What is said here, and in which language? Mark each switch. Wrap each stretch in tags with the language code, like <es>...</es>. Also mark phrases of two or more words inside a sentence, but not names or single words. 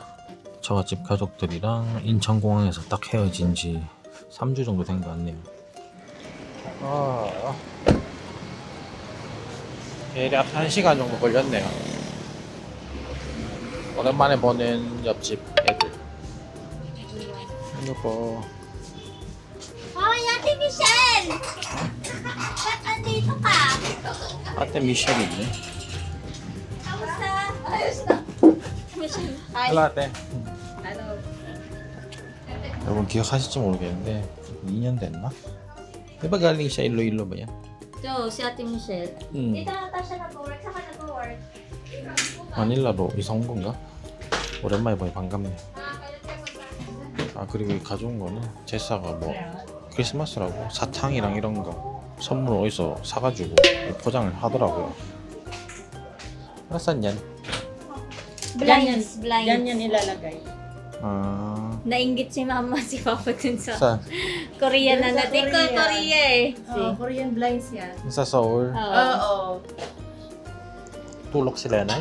<ko>처갓집 가족들이랑 인천공항에서 딱 헤어진 지 3주 정도 된 것 같네요. 대략 1시간 정도 걸렸네요. 오랜만에 보는 옆집 애들. 이거</ko> <tl>Hoy, Ate Michelle! Ba't andito ka?</tl> <ko>ate Michelle 있네.</ko> <tl>Kamusta? Ayos na. Michelle, hi. Hello ate. Ano?</tl> <ko>여러분 기억하실지 모르겠는데 2년 됐나?</ko> <tl>diba galing siya Iloilo ba yan? Ito, si Ate Michelle. Dito ata siya nag-work. Saka nag-work.</tl> <ko>마닐라로 이사 온 건가? 오랜만에 보니 반갑네. 아 그리고 가져온 거는 제사가 뭐 크리스마스라고 사탕이랑 이런 거 선물 어디서 사가지고 포장을 하더라고요.</ko> <tl>Nasaan yan? Blinds, Yan blinds. yan ilalagay. 아... Nainggit si mama si papa dun sa Saan? Korea na Dun sa natin. Korea. Korea eh.</tl> <en>Oh, Korean blinds yan.</en> <tl>Sa Seoul. Oo. Oo. Tulog sila na?</tl>